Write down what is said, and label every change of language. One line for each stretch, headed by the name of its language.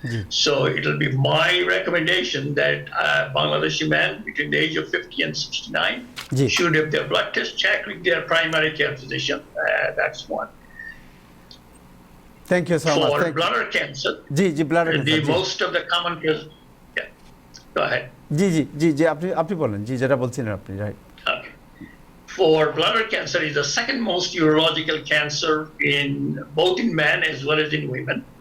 English: So it'll be my recommendation that Bangladeshi men between the age of 50 and 69 should have their blood test checked with their primary care physician. That's one. Thank you so much. For bladder cancer, bladder cancer, most of the common cases. Yeah, go ahead.
Bangla: আপনি বলেন যেটা বলছিলেন আপনি, right?
English: Okay. For bladder cancer is the second most urological cancer in both in men as well as in women.